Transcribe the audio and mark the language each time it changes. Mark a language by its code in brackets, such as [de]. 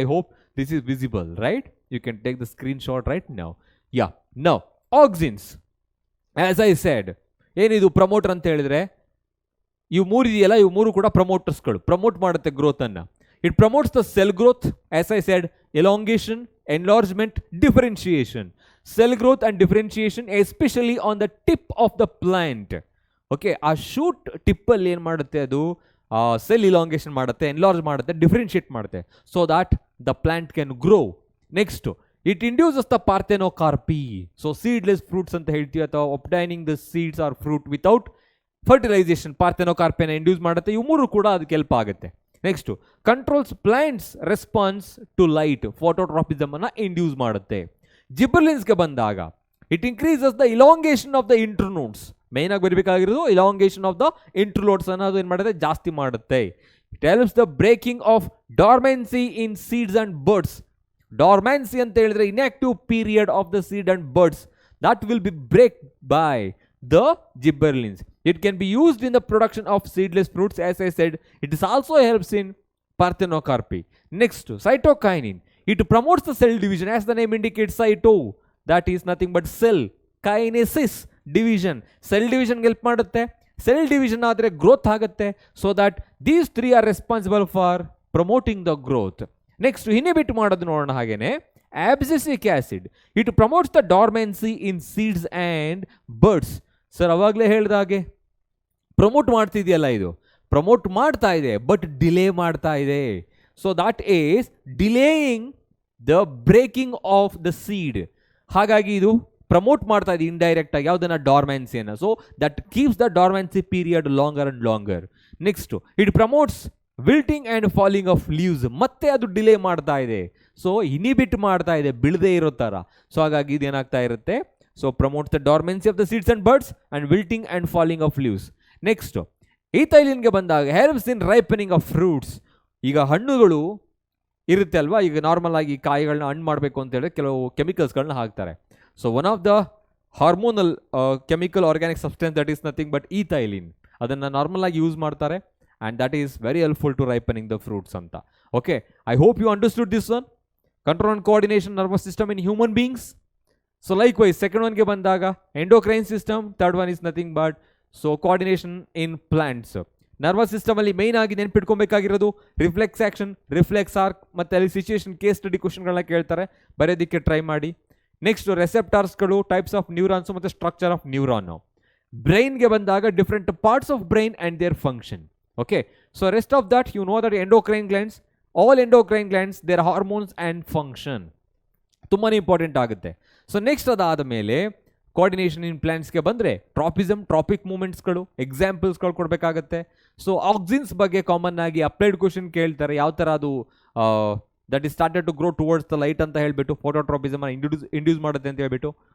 [en] I hope this is visible, right? You can take the screen shot right now. Now auxins, as I said, [kn] ಏನಿದು promoter ಅಂತ ಹೇಳಿದ್ರೆ ಇವು ಮೂರು ಇದೆಯಲ್ಲ, ಇವು ಮೂರು ಕೂಡ ಪ್ರಮೋಟರ್ಸ್ಗಳು. ಪ್ರಮೋಟ್ ಮಾಡುತ್ತೆ ಗ್ರೋತನ್ನು. [en] It promotes the cell growth, as I said, elongation, enlargement, differentiation. Cell growth and differentiation especially on the tip of the plant. [kn] Okay, ಆ ಶೂಟ್ ಟಿಪ್ಪಲ್ಲಿ ಏನು ಮಾಡುತ್ತೆ? ಅದು ಸೆಲ್ ಇಲಾಂಗೇಷನ್ ಮಾಡುತ್ತೆ, ಎನ್ಲಾರ್ಜ್ ಮಾಡುತ್ತೆ, ಡಿಫ್ರೆನ್ಶಿಯೇಟ್ ಮಾಡುತ್ತೆ, [en] So that the plant can grow. Next, it induces the parthenocarpy. So seedless fruits [kn] ಅಂತ ಹೇಳ್ತೀವಿ, ಅಥವಾ [en] obtaining the seeds or fruit without fertilization, [kn] ಪಾರ್ಥೆನೋಕಾರ್ಪಿನ induce ಮಾಡುತ್ತೆ. ಇವು ಮೂರು ಕೂಡ ಅದಕ್ಕೆ ಹೆಲ್ಪ್ ಆಗುತ್ತೆ. [en] next, controls plants response to light, [kn] ಫೋಟೋಟ್ರಾಪಿಸಮ್ ಅನ್ನ ಇಂಡ್ಯೂಸ್ ಮಾಡುತ್ತೆ. [en] ಜಿಬ್ಬರ್ಲಿನ್ಸ್ಗೆ ಬಂದಾಗ it increases the elongation of the internodes. [kn] Main ಆಗಿ ಬರಬೇಕಾಗಿರೋದು [en] elongation of the internodes [kn] ಅನ್ನೋದು ಏನು ಮಾಡುತ್ತೆ? ಜಾಸ್ತಿ ಮಾಡುತ್ತೆ. [en] It helps the breaking of dormancy in seeds and birds. Dormancy [kn] ಅಂತ ಹೇಳಿದ್ರೆ [en] Inactive period of the seed and birds, that will be break by the gibberellins. It can be used in the production of seedless fruits, as I said. It is also helps in parthenocarpy. Next, cytokinin. It promotes the cell division, as the name indicates. Cyto, that is nothing but cell. Kinesis, division. [kn] Cell division help ಮಾಡುತ್ತೆ. Cell division ಆದರೆ growth ಆಗುತ್ತೆ. [en] So that these three are responsible for promoting the growth. [kn] Next, inhibit ಮಾಡೋದು ನೋಡೋಣ ಹಾಗೇನೆ. [en] Abscisic acid. It promotes the dormancy in seeds and birds. [kn] Sir ಅವಾಗಲೇ ಹೇಳಿದ ಹಾಗೆ promote ಮಾಡ್ತಿದೆಯಲ್ಲ, ಇದು ಪ್ರಮೋಟ್ ಮಾಡ್ತಾ ಇದೆ ಬಟ್ ಡಿಲೇ ಮಾಡ್ತಾ ಇದೆ. [en] So that is delaying the breaking of the seed. [kn] ಹಾಗಾಗಿ ಇದು ಪ್ರಮೋಟ್ ಮಾಡ್ತಾ ಇದೆ ಇಂಡೈರೆಕ್ಟ್ ಆಗಿ ಯಾವುದನ್ನ? ಡಾರ್ಮೆನ್ಸಿಯನ್ನು. [en] So that keeps the dormancy period longer and longer. Next, it promotes wilting and falling of leaves. [kn] ಮತ್ತೆ ಅದು ಡಿಲೇ ಮಾಡ್ತಾ ಇದೆ. ಸೊ ಇನಿಬಿಟ್ ಮಾಡ್ತಾ ಇದೆ, ಬಿಳದೇ ಇರೋ ಥರ. ಸೊ ಹಾಗಾಗಿ ಇದೇನಾಗ್ತಾ ಇರುತ್ತೆ? [en] So promotes the dormancy of the seeds and birds and wilting and falling of leaves. Next, ಈಥೈಲಿನ್ಗೆ ಬಂದಾಗ helps in ripening of fruits. [kn] ಈಗ ಹಣ್ಣುಗಳು ಇರುತ್ತೆ ಅಲ್ವಾ, ಈಗ ನಾರ್ಮಲ್ ಆಗಿ ಕಾಯಿಗಳನ್ನ ಹಣ್ಣು ಮಾಡಬೇಕು ಅಂತ ಹೇಳಿದ್ರೆ ಕೆಲವು ಕೆಮಿಕಲ್ಸ್ಗಳನ್ನ ಹಾಕ್ತಾರೆ. [en] So one of the hormonal chemical organic substance that is nothing but ethylene. [kn] ಅದನ್ನು ನಾರ್ಮಲ್ ಆಗಿ ಯೂಸ್ ಮಾಡ್ತಾರೆ [en] and that is very helpful to ripening the fruits anta. Okay, I hope you understood this one. Control and coordination nervous system in human beings. So likewise, second one [kn] ge bandaga [en] endocrine system, third one is nothing but so coordination in plants. Nervous system [kn] alli main agi ನೆನಪಿಟ್ಕೊಬೇಕಾಗಿರೋದು reflex action, reflex arc, ಮತ್ತೆ ಅಲ್ಲಿ situation case study ಕ್ವೆಶ್ಚನ್ಗಳನ್ನ ಕೇಳ್ತಾರೆ, ಬರೆಯೋದಕ್ಕೆ try ಮಾಡಿ. [en] Next, ರೆಸೆಪ್ಟಾರ್ಸ್ಗಳು, types of neurons ಮತ್ತು structure of neuron. ಬ್ರೈನ್ಗೆ ಬಂದಾಗ different parts of brain and their function. Okay, so rest of that you know that endocrine glands, all endocrine glands, their hormones and function [kn] ತುಂಬಾನೇ important ಆಗುತ್ತೆ. So next ಅದಾದ ಮೇಲೆ coordination ಇನ್ ಪ್ಲಾಂಟ್ಸ್ಗೆ ಬಂದರೆ tropism, traffic ಮೂಮೆಂಟ್ಸ್ಗಳು, ಎಕ್ಸಾಂಪಲ್ಸ್ಗಳು ಕೊಡಬೇಕಾಗತ್ತೆ. So auxins ಬಗ್ಗೆ common ಆಗಿ applied question ಕೇಳ್ತಾರೆ, ಯಾವ ಥರ ಅದು [en] that is started to grow towards the light [kn] ಅಂತ ಹೇಳ್ಬಿಟ್ಟು ಫೋಟೋಟ್ರೋಪಿಸಮ್ ಇಂಡ್ಯೂಸ್ ಮಾಡುತ್ತೆ ಅಂತ ಹೇಳ್ಬಿಟ್ಟು.